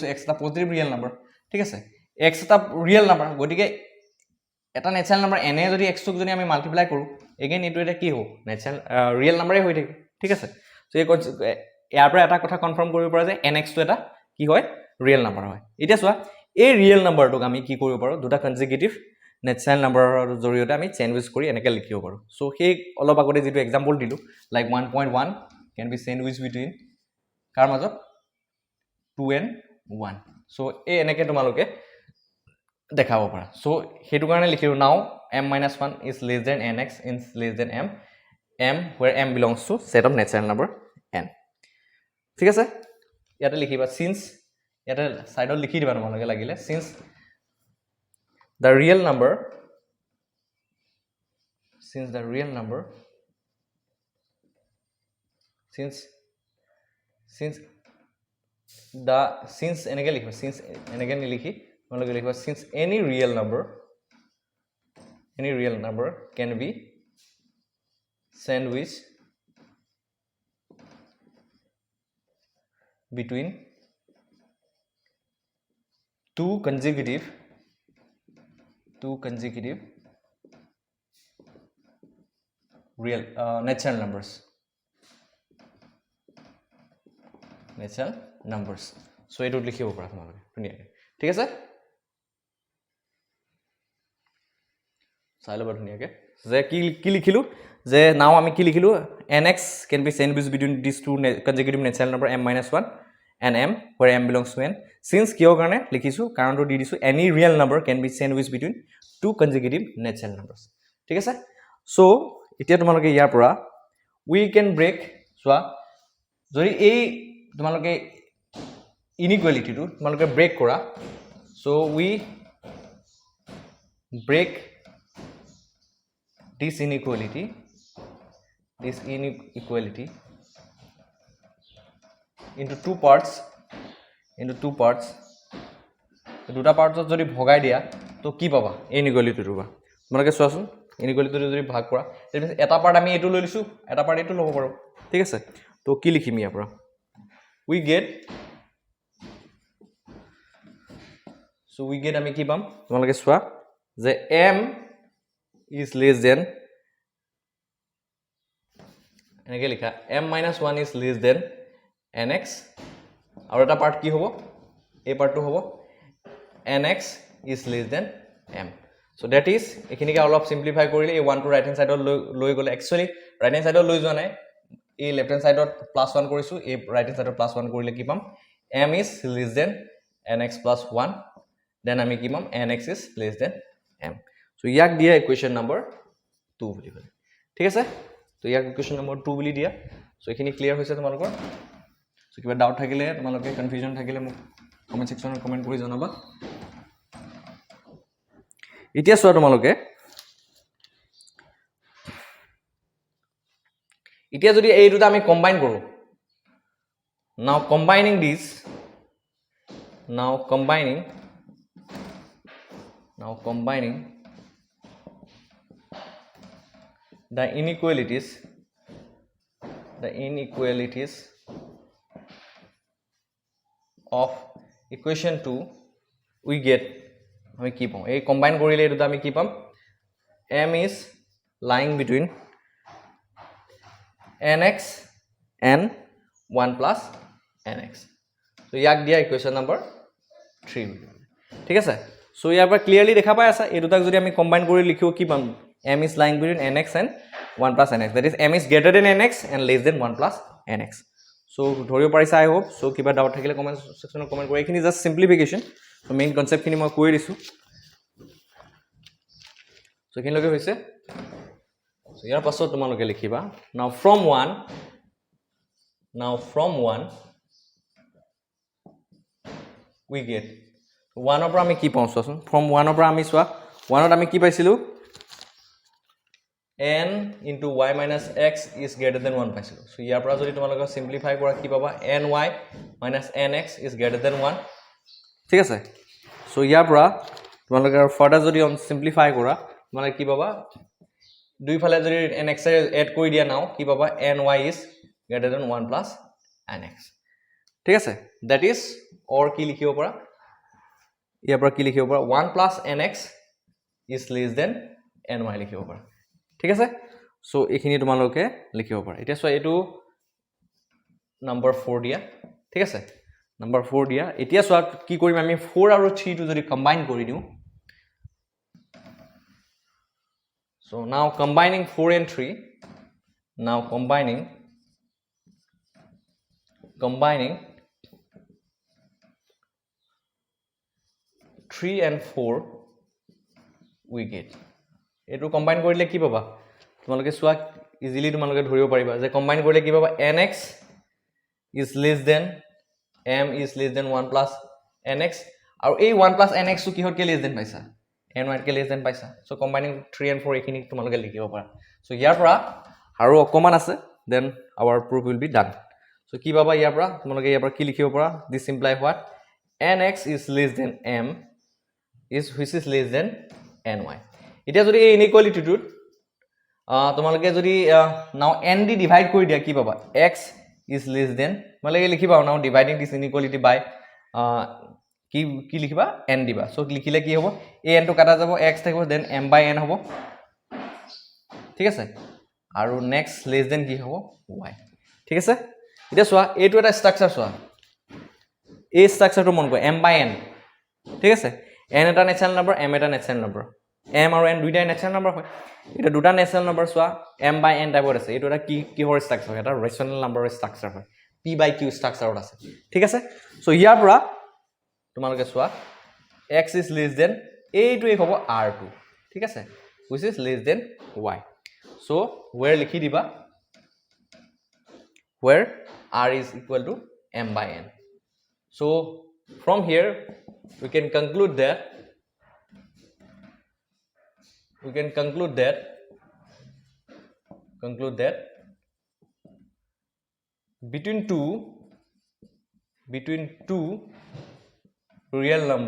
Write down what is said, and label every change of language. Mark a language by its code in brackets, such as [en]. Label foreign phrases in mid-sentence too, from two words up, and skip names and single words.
[as] x এটা [en] positive real number [as] ঠিক আছে x এটা [en] real number [as] গটিকে এটা [en] natural number [as] n যদি x ক যদি আমি মাল্টিপ্লাই কৰো এগেইন এটো এটা কি হ'ব ন্যাচারাল ৰিয়েল নাম্বাৰে হৈ থাকে ঠিক আছে সো ইয়াৰ পৰা এটা কথা কনফাৰ্ম কৰিব পৰা যে nx টো এটা কি হয় [en] real number [as] হয় এতিয়া চোৱা এই ৰিয়েল নাম্বাৰটোক আমি কি কৰিব পাৰো দুটা কনজিকিউটিভ ন্যাচারাল নাম্বাৰৰ জৰিয়তে আমি চেঞ্জেছ কৰি এনেকৈ লিখিব পাৰো সো সেই অলপ আগতে যেটো এক্সাম্পল দিলো লাইক [en] 1.1 can be sandwiched between [as] কাৰ মাজত [en] 2 and 1 so [as] এই এনেকৈ তোমালোকে দেখাব পাৰা সো হেতু কাৰণে লিখিলো নাও [en] m-1 is less than nx is less than m where m belongs to set of natural number n [as] ঠিক আছে ইয়াতে লিখিবা since ইয়াতে সাইডত লিখি দিবা তোমালোকে লাগিলে [en] since the real number since [as] এনেকৈ লিখিবা [en] since [as] এনেকৈ নিলিখি তোমালোকে লিখিবা [en] since any real number can be sandwiched between two consecutive real natural numbers so [as] এটো লিখিব পাৰা তোমালোকে ধুনীয়াকৈ ঠিক আছে চাই লবা ধুনীয়াকৈ যে কি লিখিলো যে নাও আমি কি লিখিলো [en] nx can be sandwiched between these two consecutive natural number m-1 and m where m belongs to n since [as] কিয় কাৰণে লিখিছো কাৰণটো দি দিছো [en] any real number can be sandwiched between two consecutive natural numbers [as] ঠিক আছে সো এতিয়া তোমালোকে ইয়াৰ পৰা [en] we can break [as] চোৱা যদি এই তোমালোকে inequality টো তোমালোকে ব্ৰেক কৰা [en] so we break this inequality into two parts [as] দুটা পাৰ্টছত যদি ভগাই দিয়া তো কি পাবা inequality টো তোমালোকে চোৱাচোন inequality টো যদি ভাগ কৰা এটা পাৰ্ট আমি এটো লৈ লিছো এটা পাৰ্ট এটো ল'ব পাৰো ঠিক আছে তো কি লিখিম ইয়াৰ পৰা we get আমি কি পাম তোমালোকে চোৱা যে [en] m is less than [as] এনেকৈ লিখা [en] m-1 is less than nx [as] আৰু এটা পাৰ্ট কি হ'ব এই পাৰ্টটো হ'ব [en] nx is less than m so that is [as] এখিনিকে অলপ সিম্পলিফাই কৰিলে এই 1 টো ৰাইট হ্যান্ড সাইডত লৈ গলে একচুয়ালি ৰাইট হ্যান্ড সাইডত লৈ যোৱা নাই এই লেফট হ্যান্ড সাইডত +1 কৰিছো এই ৰাইট হ্যান্ড সাইডত +1 কৰিলে কি পাম [en] m is less than nx plus 1 then [as] আমি কি পাম [en] nx is less than m so [as] ইয়াক দিয়া [en] equation number 2 [as] বুলি কয় ঠিক আছে তো ইয়াক [en] equation number 2 [as] বুলি দিয়া সো এখিনি ক্লিয়াৰ হৈছে তোমালোকৰ সো কিবা ডাউট থাকিলে তোমালোকে কনফিউজন থাকিলে মোক কমেন্ট সেকশনত কমেন্ট কৰি জনাবা এতিয়া চোৱা তোমালোকে এতিয়া যদি এই দুটা আমি কম্বাইন কৰো [en] now combining these now combining the inequalities of equation 2 we get [as] আমি কি পাম এই কম্বাইন কৰিলে এটা আমি কি পাম [en] m is lying between nx and 1 plus nx so [as] ইয়াক দিয়া [en] equation number 3 [as] ঠিক আছে সো ইয়াৰ পৰা ক্লিয়াৰলি দেখা পাই আছে এই দুটাক যদি আমি কম্বাইন কৰি লিখিও কি পাম [en] m is lying between nx and 1 plus nx that is m is greater than nx and less than 1 plus nx so [as] ধৰিব পাৰিছা [en] I hope so [as] কিবা ডাউট থাকিলে কমেন্ট সেকশনত কমেন্ট কৰি এখিনি [en] just simplification [as] so [en] main concept [as] খিনি মই কৈ দিছো so এখিনি লগে হৈছে so ইয়াৰ পাছত তোমালোকে লিখিবা [en] now from 1 we get 1 [as] ৰ পৰা আমি কি পাওঁ চোৱাচোন [en] from 1 [as] ৰ পৰা আমি চোৱা 1 ত আমি কি পাইছিলো [en] n into y minus x is greater than 1 [as] পাইছিলো সো ইয়াৰ পৰা যদি তোমালোকে সিম্পলিফাই কৰা কি পাবা [en] ny minus nx is greater than 1 [as] ঠিক আছে সো ইয়াৰ পৰা তোমালোকে ফাৰ্দাৰ যদি অন সিম্পলিফাই কৰা তোমালোকে কি পাবা দুই ফালে যদি nx এড কৰি দিয়া নাও কি পাবা [en] ny is greater than 1 plus nx [as] ঠিক আছে [en] that is or [as] কি লিখিব পৰা ইয়াৰ পৰা কি লিখিব পৰা [en] 1 plus nx is less than ny [as] লিখিব পৰা ঠিক আছে সো এখিনি তোমালোকে লিখিব পাৰা এটা সো এটো [en] number 4 [as] দিয়া ঠিক আছে [en] number 4 [as] দিয়া এতিয়া সো কি কৰিম আমি 4 আৰু 3 টো যদি কম্বাইন কৰি দিও [en] so now combining 4 and 3 now combining 3 and 4 we get [as] এটো কম্বাইন কৰিলে কি পাবা তোমালোকে সোৱা ইজিলি তোমালোকে ধৰিব পাৰিবা যে কম্বাইন কৰিলে কি পাবা [en] nx is less than m is less than 1 plus nx [as] আৰু এই [en] 1 plus nx [as] টো কিহত কে [en] less than [as] পাইছা ny কে [en] less than [as] পাইছা সো [en] combining 3 and 4 [as] এখিনি তোমালোকে লিখিব পাৰা সো ইয়াৰ পৰা আৰু অকমান আছে [en] then our proof will be done [as] সো কি পাবা ইয়াৰ পৰা তোমালোকে ইয়াৰ পৰা কি লিখিব পাৰা [en] this imply what nx is less than m is which is less than ny [as] এটা যদি এই ইনইকুয়ালিটিটোত তোমালোকে যদি নাও n দি ডিভাইড কৰি দিয়া কি পাবা [en] x is less than [as] মানে লিখিবা [en] now dividing this inequality by [as] কি লিখিবা n দিবা সো লিখিলে কি হ'ব a n টো কাটা যাব x থাকিব দেন [en] m by n [as] হ'ব ঠিক আছে আৰু [en] next less than [as] কি হ'ব y ঠিক আছে এটা সোৱা এটো এটা স্ট্ৰাকচাৰ সোৱা এই স্ট্ৰাকচাৰটো মন কৰা [en] m by n [as] ঠিক আছে n এটা [en] natural number [as] m এটা [en] natural number [as] m আৰু n দুইটা [en] natural number [as] হয় এটা দুটা [en] natural number [as] সোৱা m by n টাইপৰ আছে এটো এটা কিহৰ স্ট্ৰাকচাৰ এটা ৰেশনাল নম্বৰৰ স্ট্ৰাকচাৰ হয় [en] p by q [as] স্ট্ৰাকচাৰত আছে ঠিক আছে সো ইয়াৰ পৰা তোমালোকে সোৱা [en] x is less than [as] এইটোই হ'ব r2 ঠিক আছে [en] which is less than y so where [as] লিখি দিবা [en] where r is equal to m by n so from here we can conclude that between two real